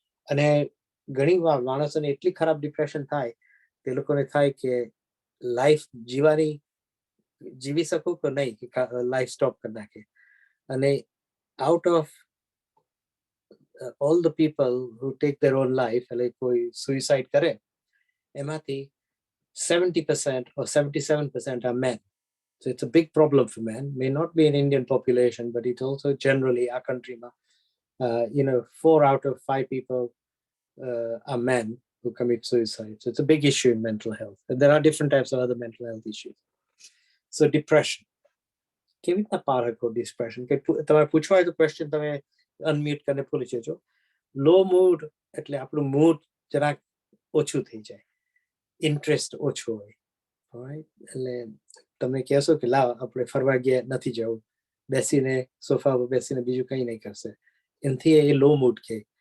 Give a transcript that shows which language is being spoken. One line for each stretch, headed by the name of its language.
Gujarati: અને ઘણી વાર માણસોને એટલી ખરાબ ડિપ્રેશન થાય તે લોકોને થાય કે લાઈફ જીવી શકું કે નહીં, કે લાઈફ સ્ટોપ કરી નાખે.
English: અને out of all the people who take their own life,
Gujarati: એટલે કોઈ સુઇસાઇડ કરે એમાંથી
English: 70% or 77% are men. So it's a big problem for men. May not be an Indian population, but it's also generally our country. 4 out of 5 people are men who commit suicide. So it's a big issue in mental health. And there are different types of other mental health issues. So depression.
Gujarati: કેવી રીતના પાર હકો depression? કે તમારે પૂછવા હોય તો question તમે અનમ્યુટ કરીને પૂછી લેજો. લો મૂડ એટલે આપણું મૂડ જરાક ઓછું થઈ જાય, ઇન્ટરેસ્ટ ઓછો હોય. એટલે તમે કહેશો કે લાવ આપણે ફરવા ગયા, નથી જવું, બેસીને સોફા પર બેસીને બીજું કંઈ નહીં કરશે, એનાથી એ લો મૂડ કહે.